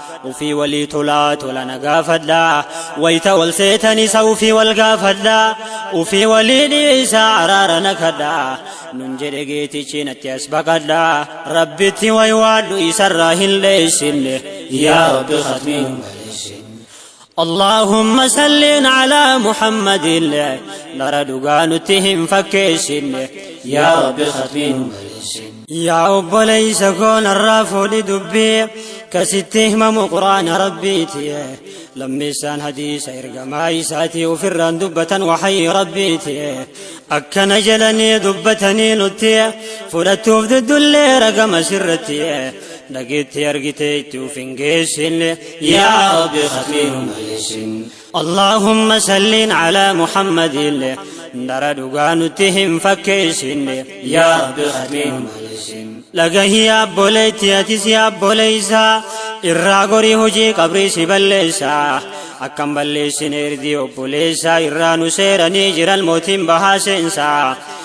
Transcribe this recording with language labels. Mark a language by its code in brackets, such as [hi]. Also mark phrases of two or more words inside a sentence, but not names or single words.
[om] Ufii walii tolaa tola na gaafadha. Wayita wal seetan isa ufii wal gaafadha. Ufii walii dhiisaa araara na kadha. Nun jedhe geetichi natti as baqadha. Rabbitti way waadhu isarraa hin leessinne. Yaa Rabbi, khatmii nu balleessin. [ar] اللهم صل على محمد. [om] Dara dhugaa nutti hin fakkeessinne. Yaa Rabbi, khatmii nu balleessin. Yaa obboleessa koo narraa fuudhi dubbii. Kasitti himamu Qur'aana Rabbiiti. Lammeessaan hadiisa ergamaa isaatii ofirraan dubbatan wahayii Rabbiiti. Akkana jedhanii dubbatanii nutti. Fudhattuuf diddullee ragama sirratti. Dhageetti argitee itti uf hin geessinne. Yaa Rabbi, khatmii nu balleessin. [ar] اللهم صل على محمد. [om] Dara dhugaa nutti hin fakkeessinne. Yaa Rabbi, khatmii nu balleessin. Dhagahi yaa obboleetti, atis yaa obboleessa. Irraa gorii hojii qabrii si balleessa. Akkam balleessine irdii obboleessa. Irraa nu seeranii jiran mootiin bahaa seensa.